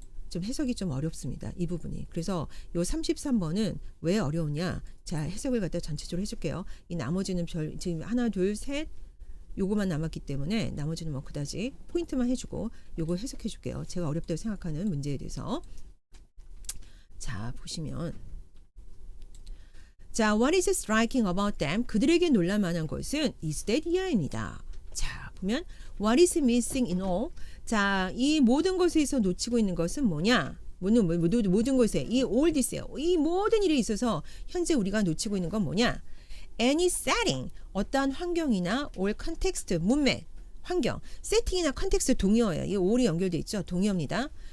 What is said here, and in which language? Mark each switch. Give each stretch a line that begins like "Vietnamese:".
Korean: 좀 해석이 좀 어렵습니다. 이 부분이. 그래서 요 33번은 왜 어려우냐. 자, 해석을 갖다 전체적으로 해줄게요. 이 나머지는 지금 하나, 둘, 셋 요거만 남았기 때문에 나머지는 뭐 그다지 포인트만 해주고 요거 해석해 줄게요. 제가 어렵다고 생각하는 문제에 대해서. 자, 보시면 자,
English: what is striking about them?
Korean: 그들에게 놀랄만한 것은 is that 이하입니다. 자, 보면
English: what is missing in all?
Korean: 자, 이 모든 것에서 놓치고 있는 것은 뭐냐? 모든 것에 이 all this에요. 이 모든 일에 있어서 현재 우리가 놓치고 있는 건 뭐냐? any setting, 어떠한 환경이나
English: or context,
Korean: 문맥, 환경, 세팅이나 컨텍스트 동의어예요. 이 all이 연결돼 있죠. 동의어입니다.